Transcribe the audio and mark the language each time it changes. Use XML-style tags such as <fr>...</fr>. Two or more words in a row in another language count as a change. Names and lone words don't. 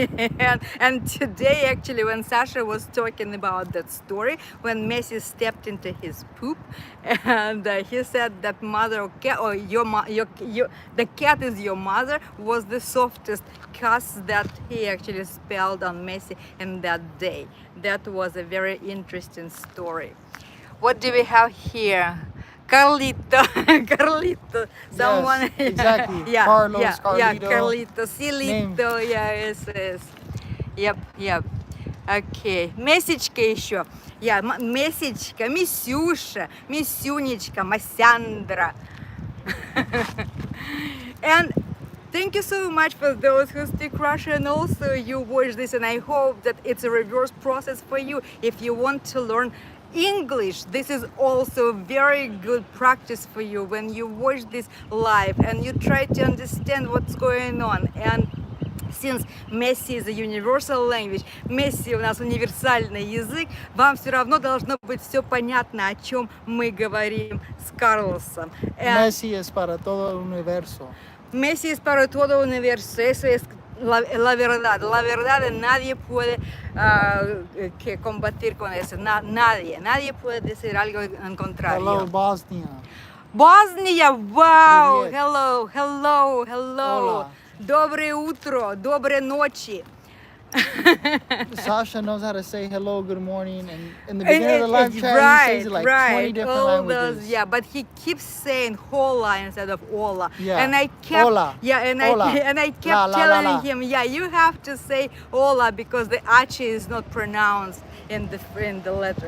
<en>and today, actually, when Sasha was talking about that story, when Messi stepped into his poop, and he said that mother or cat, or the cat is your mother, was the softest cuss that he actually spelled on Messi in that day. That was a very interesting story. What do we have here? Carlito, Carlito, someone. Yes, exactly. Yeah, Carlos, yeah, yeah, Carlito. Carlito, Silito, yeah, yes. Yep.</en> <ru>Okay, Месечка еще. Yeah, Месечка, Месюша, Месюнечка, Масяндра.</ru> <en>And thank you so much for those who speak Russian. Also, you watch this, and I hope that it's a reverse process for you. If you want to learn English, this is also very good practice for you when you watch this live and you try to understand what's going on. And since Messi is a universal language,</en> <ru>Messi у нас универсальный язык, вам все равно должно быть все понятно, о чем мы говорим с Карлосом.</ru> <es>Messi es para todo el universo. Messi es para todo universo, eso es la verdad. La verdad, nadie puede que combatir con eso, nadie puede decir algo en contrario.</es> <en>Hello, Bosnia. Bosnia, wow,</en> <ru>Привет.</ru> <en>hello.</en> <es>Hola.</es> <ru>Доброе утро, доброй ночи.</ru> <en>Sasha knows how to say hello, good morning, and in the beginning of the live chat, he says it like 20 different all languages. those, yeah, but he keeps saying hola instead of hola. Yeah. And I kept, Hola. yeah, and Hola. I kept La, la, la, telling la. him, yeah, you have to say hola because the H is not pronounced in the letter.</en>